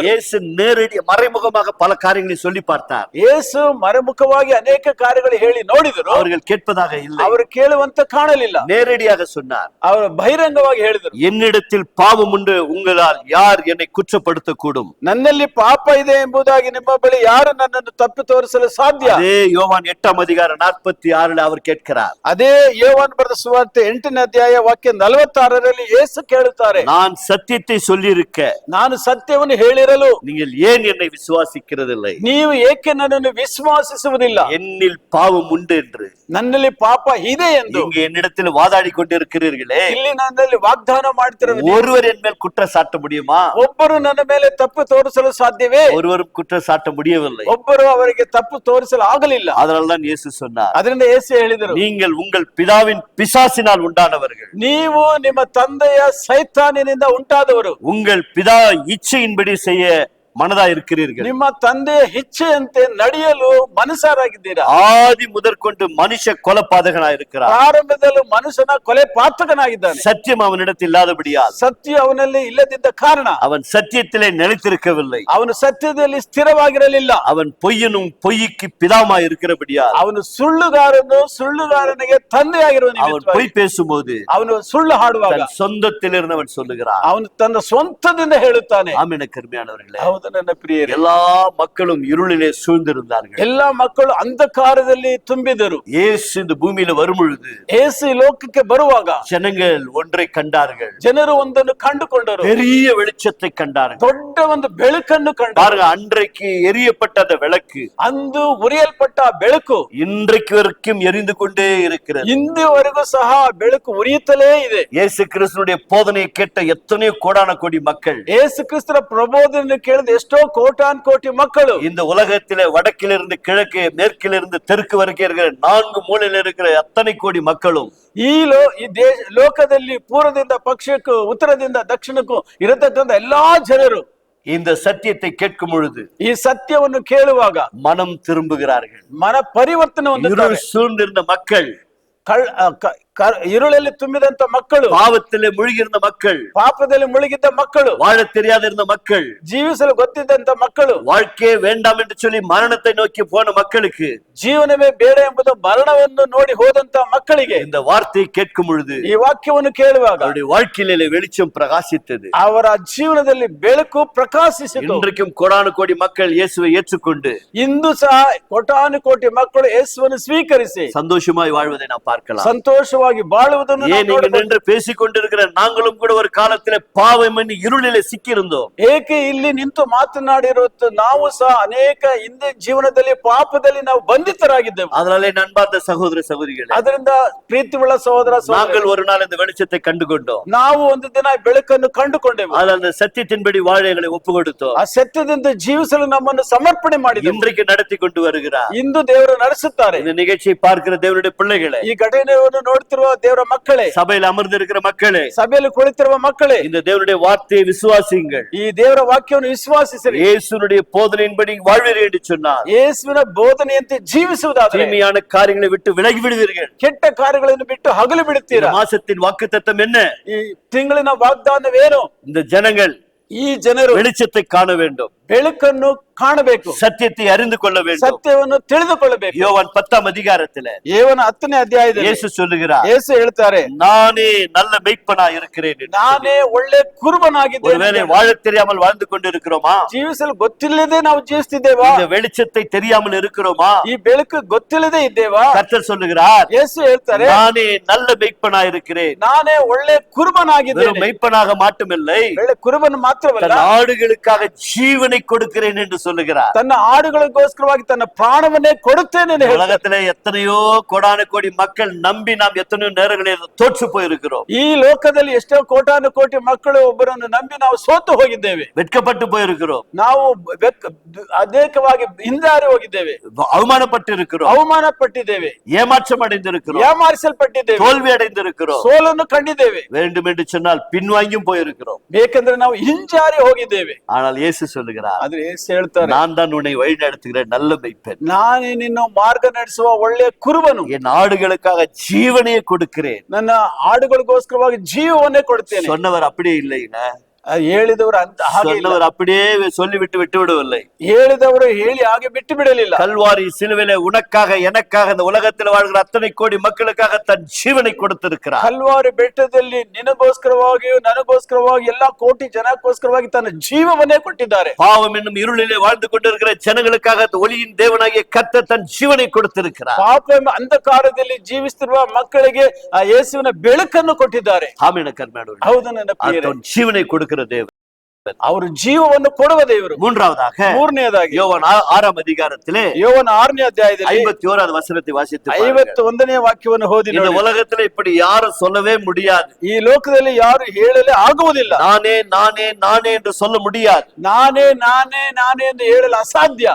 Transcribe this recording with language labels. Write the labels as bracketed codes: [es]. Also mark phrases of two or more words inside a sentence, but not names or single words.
[ta] இயேசு நேரடி மறைமுகமாக பல காரியங்களை சொல்லி பார்த்தார். [kn] ಯೇಸು ಮರೆಮುಖವಾಗಿ ಅನೇಕ ಕಾರ್ಯಗಳು ಹೇಳಿ ನೋಡಿದರು. [ta] அவர்கள் கேட்பதாக இல்லை, [kn] ಅವರು ಕೇಳುವಂತ ಕಾಣಲಿಲ್ಲ. [ta] நேரடியாக சொன்னார், [kn] ಅವರು ಬಹಿರಂಗವಾಗಿ ಹೇಳಿದರು, [ta] என்னிடத்தில் பாவம் உண்டு, உங்களால் யார் என்னை குற்றப்படுத்த கூடும்? [kn] ನನ್ನಲ್ಲಿ ಪಾಪ ಇದೆ ಎಂಬುದಾಗಿ ನಿಮ್ಮ ಬಳಿ ಯಾರು ನನ್ನನ್ನು ತಪ್ಪಿ ತೋರಿಸಲು ಸಾಧ್ಯ? [ta] அதே யோவான் 8:46 அவர் கேட்கிறார், [kn] ಅದೇ ಯೋವಾನ್ ಬರೆದ ಸುವಾರ್ತೆ 8ನೇ ಅಧ್ಯಾಯ ವಾಕ್ಯ 46ರಲ್ಲಿ ಯೇಸು ಕೇಳುತ್ತಾರೆ, [ta] நான் சத்தியத்தை சொல்லியிருக்க [kn] ನಾನು ಸತ್ಯವನ್ನು ಹೇಳಿರಲು [ta] நீங்கள் ஏன் என்னை விசுவாசிக்கிறதில்லை? [kn] ನೀವು ಏಕೆ ನನ್ನನ್ನು ವಿಶ್ವಾಸಿಸುವುದಿಲ್ಲ? [ta] என்னில் பாவம் உண்டு என்று [kn] ನನ್ನಲ್ಲಿ ಪಾಪ ಇದೆ ಎಂದು [ta] நீங்க என்னிடத்தில் வாதாடி கொண்டிருக்கிறீர்களே, [kn] ಇಲ್ಲಿ ನನ್ನಲ್ಲಿ ವಾಗ್ದಾನ ಮಾಡ್ತಿರುವ [ta] ஒருவர் என் மேல் குற்றம் சாட்ட முடியுமா? [kn] ಒಬ್ಬರು ನನ್ನ ಮೇಲೆ ತಪ್ಪು ತೋರಿಸಲು ಸಾಧ್ಯವೇ? [ta] ஒருவரும் குற்றம் சாட்ட முடியவில்லை. [kn] ಒಬ್ಬರು ಅವರಿಗೆ ತಪ್ಪು ತೋರಿಸಲು ಆಗಲಿಲ್ಲ. [ta] அதனால்தான் இயேசு சொன்னார், [kn] ಅದರಿಂದ ಯೇಸು ಹೇಳಿದರು, [ta] நீங்கள் உங்கள் பிதாவின் பிசாசினால் உண்டானவர்கள், [kn] ನೀವು ನಿಮ್ಮ ತಂದೆಯ ಸೈತಾನಿನಿಂದ ಉಂಟಾದವರು, [ta] உங்கள் பிதா இச்சையின்படி செய்ய மனதா இருக்கிறீர்கள், [kn] ನಿಮ್ಮ ತಂದೆಯ ಇಚ್ಛೆಯಂತೆ ನಡೆಯಲು ಮನಸ್ಸಾರಾಗಿದ್ದೀರಾ. [ta] ஆதி முதற்கொண்டு மனுஷ கொலைபாதகனா இருக்கிறார், [kn] ಪ್ರಾರಂಭದಲ್ಲೂ ಮನುಷ್ಯನ ಕೊಲೆ ಪಾತಕನಾಗಿದ್ದಾನೆ. [ta] சத்தியம் அவனிடத்தில் இல்லாதபடியால் [kn] ಸತ್ಯ ಅವನಲ್ಲಿ ಇಲ್ಲದಿದ್ದ ಕಾರಣ [ta] அவன் சத்தியத்திலே நிலைத்திருக்கவில்லை, [kn] ಅವನು ಸತ್ಯದಲ್ಲಿ ಸ್ಥಿರವಾಗಿರಲಿಲ್ಲ. [ta] அவன் பொய்யனும் பொய்க்கு பிதாமாய் இருக்கிறபடியால் [kn] ಅವನು ಸುಳ್ಳುಗಾರನಿಗೆ ತಂದೆಯಾಗಿರುವ [ta] அவன் [kn] ನಿಮಿತ್ತವಾಗಿ [ta] பொய் பேசும்போது [kn] ಅವನು ಸುಳ್ಳು ಹಾಡುವಾಗ [ta] தன் சொந்தத்திலிருந்து அவன் சொல்லுகிறான். [kn] ಅವನು ತನ್ನ ಸ್ವಂತದಿಂದ ಹೇಳುತ್ತಾನೆ. [ta] ஆமென். கருமையானவர்களே, [kn] ಹೌದು ನನ್ನ ಪ್ರಿಯರೇ, [ta] எல்லா மக்களும் இருளிலே சூழ்ந்திருந்தார்கள். [kn] ಎಲ್ಲಾ ಮಕ್ಕಳು ಅಂಧಕಾರದಲ್ಲಿ ತುಂಬಿದರು. [ta] இயேசு இந்த பூமியில வரும் பொழுது [kn] ಯೇಸು ಈ ಲೋಕಕ್ಕೆ ಬರುವಾಗ [ta] ஜனங்கள் ஒன்றை கண்டார்கள், [kn] ಜನರು ಒಂದನ್ನು ಕಂಡುಕೊಂಡರು. [ta] பெரிய வெளிச்சத்தை கண்டார்கள். [kn] ದೊಡ್ಡ ಒಂದು ಬೆಳಕನ್ನು ಕಂಡರು. [ta] பாருங்க, அன்றைக்கு எரியப்பட்ட அந்த விளக்கு [kn] ಅಂದು ಉರಿಯಲ್ಪಟ್ಟ ಬೆಳಕು [ta] இன்றைக்கு வரைக்கும் எரிந்து கொண்டே இருக்கிறது. [kn] ಇಂದಿವರೆಗೂ ಸಹ ಬೆಳಕು ಉರಿಯುತ್ತಲೇ ಇದೆ. [ta] இயேசு கிறிஸ்துனுடைய போதனையை கேட்ட எத்தனையோ கோடான கோடி மக்கள், [kn] ಯೇಸು ಕ್ರಿಸ್ತರ ಪ್ರಬೋಧನೆ ಕೇಳಿದ ಎಷ್ಟೋ ಕೋಟಾನ್ ಕೋಟಿ ಮಕ್ಕಳು [ta] இந்த உலகத்திலே வடக்கிலிருந்து கிழக்கு மேற்கிலிருந்து தெற்கு வரைக்கும் இருக்கிற 4 மூலையில் இருக்கிற அத்தனை கோடி மக்களும் [kn] ಈ ಲೋಕದಲ್ಲಿ ಪೂರ್ವದಿಂದ ಪಶ್ಚಿಮಕ್ಕೂ ಉತ್ತರದಿಂದ ದಕ್ಷಿಣಕ್ಕೂ ಇರತಕ್ಕಂಥ ಎಲ್ಲಾ ಜನರು [ta] இந்த சத்தியத்தை கேட்கும் பொழுது [kn] ಈ ಸತ್ಯವನ್ನು ಕೇಳುವಾಗ [ta] மனம் திரும்புகிறார்கள். [kn] ಮನ ಪರಿವರ್ತನೆ ಹೊಂದುತ್ತಾರೆ. [ta] இருள் சூழ்ந்திருந்த மக்கள் [kn] இருளಲ್ಲಿ ತುಂಬಿದಂತ ಮಕ್ಕಳು, [ta] பாவத்திலே முழுகியிருந்த மக்கள், [kn] ಪಾಪದಲ್ಲಿ ಮುಳುಗಿದ್ದ ಮಕ್ಕಳು, [ta] வாழ தெரியாத இருந்த மக்கள், [kn] ಜೀವಿಸಲು ಗೊತ್ತಿದ್ದಂತ ಮಕ್ಕಳು, [ta] வாழ்க்கையே வேண்டாம் என்று சொல்லி மரணத்தை நோக்கி போன மக்களுக்கு, [kn] ಜೀವನವೇ ಬೇಡ ಎಂಬುದು ಮರಣವನ್ನು ನೋಡಿ ಹೋದಂತ ಮಕ್ಕಳಿಗೆ [ta] இந்த வார்த்தையை கேட்கும் பொழுது [kn] ಈ ವಾಕ್ಯವನ್ನು ಕೇಳುವಾಗ [ta] அவருடைய வாழ்க்கையிலே வெளிச்சம் பிரகாசித்தது. [kn] ಅವರ ಜೀವನದಲ್ಲಿ ಬೆಳಕು ಪ್ರಕಾಶಿಸಿತು. [ta] இன்றைக்கும் கோடானு கோடி மக்கள் இயேசுவை ஏற்றுக்கொண்டு [kn] ಇಂದು ಸಹ ಕೋಟಾನು ಕೋಟಿ ಮಕ್ಕಳು ಯೇಸುವನ್ನು ಸ್ವೀಕರಿಸಿ [ta] சந்தோஷமாய் வாழ்வதை நாம் பார்க்கலாம். [kn] ಸಂತೋಷವಾಗಿ ಬಾಳುವುದನ್ನು ನಾವು [ta] ஏன் இங்கு [kn] ನೋಡಬಹುದು. [ta] நின்று பேசிக் கொண்டிருக்கிற நாங்களும் கூட ஒரு காலத்திலே பாவம் என்னும் இருளிலே சிக்கியிருந்தோம். [kn] ಏಕೆ ಇಲ್ಲಿ ನಿಂತು ಮಾತನಾಡಿರುವುದು ನಾವು ಸಹ ಅನೇಕ ಹಿಂದೆ ಜೀವನದಲ್ಲಿ ಪಾಪದಲ್ಲಿ ನಾವು ಬಂಧಿತರಾಗಿದ್ದೆವು. [ta] அதனாலே நண்பார்ந்த சகோதர சகோதரிகளே, [kn] ಅದರಿಂದ ಪ್ರೀತಿಯುಳ್ಳ ಸಹೋದರ [ta] நாங்கள் [kn] ಸಹೋದರಿ, [ta] ஒரு நாள் இந்த வெளிச்சத்தை கண்டுகொண்டோம். [kn] ನಾವು ಒಂದು ದಿನ ಬೆಳಕನ್ನು ಕಂಡುಕೊಂಡೆವು. [ta] அதில் அந்த சத்தியத்தின்படி வாழ எங்களை ஒப்பு கொடுத்தோம். [kn] ಆ ಸತ್ಯದಿಂದ ಜೀವಿಸಲು ನಮ್ಮನ್ನು ಸಮರ್ಪಣೆ ಮಾಡಿದೆವು. [ta] இன்றைக்கு நடத்தி கொண்டு வருகிறார். [kn] ಇಂದು ದೇವರು ನಡೆಸುತ್ತಾರೆ. [ta] இந்த நிகழ்ச்சியை பார்க்கிற தேவனுடைய பிள்ளைகளே, [kn] ಈ ಘಟನೆಯನ್ನು ನೋಡ್ತಿರುವ ದೇವರ ಮಕ್ಕಳೇ, [ta] சபையில் அமர்ந்திருக்கிற மக்களே, [kn] ಸಭೆಯಲ್ಲಿ ಕುಳಿತಿರುವ ಮಕ್ಕಳೇ, [ta] இந்த தேவனுடைய வார்த்தையை விசுவாசியுங்கள். [kn] ಈ ದೇವರ ವಾಕ್ಯವನ್ನು ವಿಶ್ವಾಸಿಸಿರಿ. [ta] இயேசுனுடைய போதனையின்படி வாழ்வீர்கள் என்று சொன்னார். [kn] ಯೇಸುವಿನ ಬೋಧನೆಯಂತೆ ಜೀವಿಸುವುದಾದರೆ [ta] தீமையான காரியங்களை விட்டு விலகி விடுவீர்கள். [kn] ಕೆಟ್ಟ ಕಾರ್ಯಗಳನ್ನು ಬಿಟ್ಟು ಹಗಲು [ta] இந்த [kn] ಬಿಡುತ್ತೀರಾ. [ta] மாசத்தின் வாக்குத்தத்தம் என்ன? [kn] ಈ ತಿಂಗಳಿನ ವಾಗ್ದಾನವೇನು? [ta] இந்த ஜனங்கள் [kn] ಈ ಜನರು [ta] வெளிச்சத்தை காண வேண்டும், [kn] ಬೆಳಕನ್ನು ಕಾಣಬೇಕು, [ta] சத்தியத்தை அறிந்து கொள்ள வேண்டும். [kn] ಸತ್ಯವನ್ನು ತಿಳಿದುಕೊಳ್ಳಬೇಕು. [ta] யோவான் 10ஆம் அதிகாரத்திலே [kn] ಯೋವನ 10ನೇ ಅಧ್ಯಾಯದಲ್ಲಿ [ta] இயேசு சொல்லுகிறார், [kn] ಯೇಸು ಹೇಳ್ತಾರೆ, [ta] நானே நல்ல மெய்ப்பனாய் இருக்கிறேன் என்று. [kn] ನಾನೇ ಒಳ್ಳೆ ಕುರುಬನಾಗಿದ್ದೇನೆ. [ta] ஒருவேளை வாழ தெரியாமல் வாழ்ந்து கொண்டிருக்கிறோமா? [kn] ಜೀವಿಸಲು ಗೊತ್ತಿಲ್ಲದೆ ನಾವು ಜೀವಿಸ್ತಿದ್ದೇವಾ? [ta] இந்த வெளிச்சத்தை தெரியாமல் இருக்கிறோமா? [kn] ಈ ಬೆಳಕು ಗೊತ್ತಿಲ್ಲದೆ ಇದ್ದೇವಾ? [ta] கர்த்தர் சொல்லுகிறார், [kn] ಯೇಸು ಹೇಳ್ತಾರೆ, [ta] நானே நல்ல மெய்ப்பனாய் இருக்கிறேன். [kn] ನಾನೇ ಒಳ್ಳೆ [ta] வெறும் [kn] ಕುರುಬನಾಗಿದ್ದೇನೆ. [ta] மெய்ப்பனாக மட்டுமில்லை, [kn] ಒಳ್ಳೆ ಕುರುಬನು ಮಾತ್ರವಲ್ಲ, [ta] தன் ஆடுகளுக்காக ஜீவனை கொடுக்கிறேன் என்று சொல்லுகிறார். [kn] ತನ್ನ ಆಡುಗಳಿಗೋಸ್ಕರವಾಗಿ ತನ್ನ ಪ್ರಾಣವನ್ನೇ ಕೊಡುತ್ತೇನೆ ಎಂದು ಹೇಳ್ತಾರೆ. [ta] உலகத்திலே எத்தனையோ கோடான கோடி மக்கள் நம்பி நாம் எத்தனையோ நேரங்களில் தோற்று போயிருக்கிறோம். [kn] ಈ ಲೋಕದಲ್ಲಿ ಎಷ್ಟೋ ಕೋಟಾನು ಕೋಟಿ ಮಕ್ಕಳು ಒಬ್ಬರನ್ನು ನಂಬಿ ನಾವು ಸೋತು ಹೋಗಿದ್ದೇವೆ. [ta] வெட்கப்பட்டு போயிருக்கிறோம், [kn] ನಾವು ಅನೇಕವಾಗಿ ಹಿಂದಾರಿ ಹೋಗಿದ್ದೇವೆ, [ta] அவமானப்பட்டு இருக்கிறோம், [kn] ಅವಮಾನ ಪಟ್ಟಿದ್ದೇವೆ, [ta] ஏமாற்றம் அடைந்திருக்கிறோம், [kn] ಏಮಾರಿಸಲ್ಪಟ್ಟಿದ್ದೇವೆ, [ta] தோல்வி அடைந்திருக்கிறோம். [kn] ಸೋಲನ್ನು ಕಂಡಿದ್ದೇವೆ. [ta] வேண்டும் என்று சொன்னால் பின்வாங்கியும் போயிருக்கிறோம். [kn] ಬೇಕೆಂದ್ರೆ ನಾವು ಹಿಂಜಾರಿ ಹೋಗಿದ್ದೇವೆ. [ta] ஆனால் இயேசு சொல்லுகிறார், [kn] ಆದ್ರೆ ಯೇಸು ಹೇಳ್ತಾರೆ, [ta] நான் தான் உன்னை வழி நடத்துகிற நல்ல மெய்ப்பன். [kn] ನಾನೇ ನಿನ್ನ ಮಾರ್ಗ ನಡೆಸುವ ಒಳ್ಳೆಯ ಕುರುಬನು. [ta] என் ஆடுகளுக்காக ஜீவனையே கொடுக்கிறேன். [kn] ನನ್ನ ಆಡುಗಳಿಗೋಸ್ಕರವಾಗಿ ಜೀವವನ್ನೇ ಕೊಡ್ತೇನೆ. [ta] சொன்னவர் அப்படியே இல்லைங்க, [kn] ಹೇಳಿದವರು ಅಂತ ಹಾಗೆ ಇಲ್ಲ. [ta] சொன்னவர் அப்படியே சொல்லிவிட்டு விட்டு விடவில்லை. [kn] ಹೇಳಿದವರು ಹೇಳಿ ಹಾಗೆ ಬಿಟ್ಟು ಬಿಡಲಿಲ್ಲ. [ta] கல்வாரி சிலுவையிலே உனக்காக எனக்காக இந்த உலகத்தில் வாழ்கிற அத்தனை கோடி மக்களுக்காக தன் ஜீவனை கொடுத்திருக்கிறார். [kn] ಕಲ್ವಾರಿ ಬೆಟ್ಟದಲ್ಲಿ ನಿನಗೋಸ್ಕರವಾಗಿ ನನಗೋಸ್ಕರವಾಗಿ ಎಲ್ಲಾ ಕೋಟಿ ಜನಕ್ಕೋಸ್ಕರವಾಗಿ ತನ್ನ ಜೀವವನ್ನೇ ಕೊಟ್ಟಿದ್ದಾರೆ. [ta] பாவம் என்னும் இருளிலே வாழ்ந்து கொண்டிருக்கிற ஜனங்களுக்காக ஒளியின் தேவனாகிய கர்த்தர் தன் ஜீவனை கொடுத்திருக்கிறார். [kn] ಪಾಪ ಎಂಬ ಅಂಧಕಾರದಲ್ಲಿ ಜೀವಿಸುತ್ತಿರುವ ಮಕ್ಕಳಿಗೆ ಆ ಯೇಸುವಿನ ಬೆಳಕನ್ನು ಕೊಟ್ಟಿದ್ದಾರೆ. [ta] ஆமென் கர்மேடோடு. [kn] ಹೌದು ನನ್ನ ಪ್ರಿಯರೇ, [ta] தன் ஜீவனை கொடுக்கிற தேவன். [kn] ಅವರು ಜೀವವನ್ನು ಕೊಡುವ ದೇವರು. [ta] மூன்றாவதாக [kn] ಮೂರನೆಯದಾಗಿ [ta] யோவான் 6ஆம் அதிகாரத்திலே [kn] ಯೋವನ 6ನೇ ಅಧ್ಯಾಯದಲ್ಲಿ [ta] 51வது வசனத்தை வாசித்து பாருங்கள். [kn] 51ನೇ ವಾಕ್ಯವನ್ನು ಓದಿ [ta] இந்த [kn] ನೋಡಿ. [ta] உலகத்துல இப்படி யாரும் சொல்லவே முடியாது. [kn] ಈ ಲೋಕದಲ್ಲಿ ಯಾರು ಹೇಳಲೇ ಆಗುವುದಿಲ್ಲ. [ta] நானே நானே நானே என்று சொல்ல முடியாது. [kn] ನಾನೇ ನಾನೇ ನಾನೇ ಎಂದು ಹೇಳಲು ಅಸಾಧ್ಯ.